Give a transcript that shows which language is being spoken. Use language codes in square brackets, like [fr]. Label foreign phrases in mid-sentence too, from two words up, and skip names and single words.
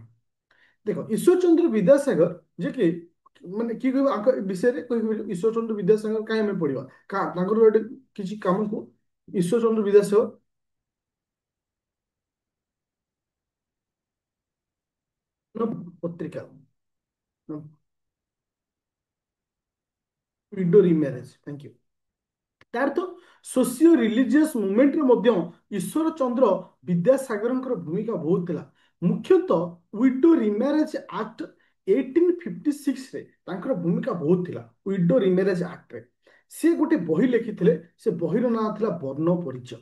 [or] ଦେଖ, ଈଶ୍ୱର ଚନ୍ଦ୍ର ବିଦ୍ୟାସାଗର ଯେ କି ମାନେ କି କହିବ ଆଙ୍କ ବିଷୟରେ କହିବ? ଈଶ୍ୱର ଚନ୍ଦ୍ର ବିଦ୍ୟାସାଗର କାହିଁ ଆମେ ପଢିବା? ତାଙ୍କର ଗୋଟେ କିଛି କାମକୁ ଈଶ୍ୱର ଚନ୍ଦ୍ର ବିଦ୍ୟାସାଗର ପତ୍ରିକା [en] widow remarriage. thank you. [or] ତାର ତ [en] socio religious movementରେ [or] ମଧ୍ୟ ଈଶ୍ୱର ଚନ୍ଦ୍ର ବିଦ୍ୟାସାଗରଙ୍କର ଭୂମିକା ବହୁତ ଥିଲା। ମୁଖ୍ୟତଃ ୱିଡୋ ରିମ୍ୟାରେଜ ଆକ୍ଟ 1856ରେ ତାଙ୍କର ଭୂମିକା ବହୁତ ଥିଲା। ୱିଡୋ ରିମ୍ୟାରେଜ ଆକ୍ଟରେ ସେ ଗୋଟେ ବହି ଲେଖିଥିଲେ, ସେ ବହିର ନାଁ ଥିଲା ବର୍ଣ୍ଣ ପରିଚୟ।